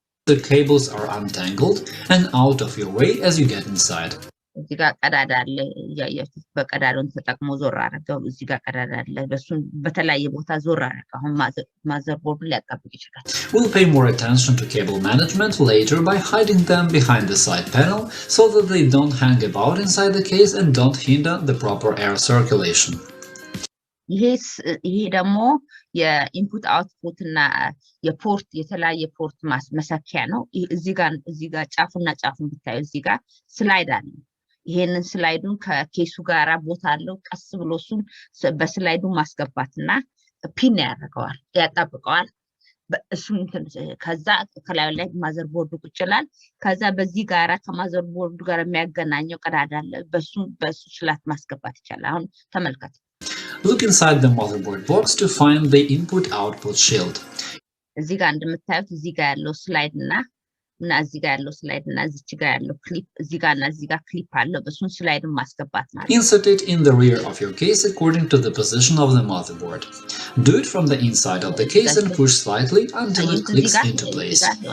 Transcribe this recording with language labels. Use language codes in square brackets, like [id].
[en] the cables are untangled and out of your way as you get inside. [am] እዚህ ጋር ቀዳዳ አለ ያያችሁት በቀዳዳውን ተጠቅሞ ዞር አደረገው እዚህ ጋር ቀዳዳ አለ በሱን በተለያየ ቦታ ዞር አደረገው አሁን ማዘርቦርዱን ሊያጣብቅ ይችላል [en] We'll pay more attention to cable management later by hiding them behind the side panel so that they don't hang about inside the case and don't hinder the proper air circulation. [am] ይሄ ደግሞ የኢንፑት አውትፑት እና የፖርት የተለያየ ፖርት መሰኪያ ነው እዚህ ጋር ጫፉና ጫፉን ብታዩ እዚህ ጋር ስላይድ አለ ይሄንን ስላይዱን ከኬሱ ጋራ ቦታ አለው ቀስ ብሎ እሱን በስላይዱ ማስገባትና ፒን ያደርገዋል ያጣብቀዋል እሱን ከዛ ከላይ ላይ ማዘርቦርዱ ቁጭ ይላል ከዛ በዚህ ጋራ ከማዘርቦርዱ ጋር የሚያገናኘው ቀዳዳ አለ በሱ ስላት ማስገባት ይችላል አሁን ተመልከቱ [en] Look inside the motherboard box to find the input-output shield. [am] እዚህ ጋር እንደምታዩት እዚህ ጋር ያለው ስላይድ እና እዚህ ጋር ያለው ስላይድ እና እዚህ ጋር ያለው ክሊፕ እዚህ ጋር እና እዚህ ጋር ክሊፕ አለው በሱን ስላይዱን ማስገባት ማለት [en] Insert it in the rear of your case according to the position of the motherboard. Do it from the inside of the case and push slightly until it clicks into place.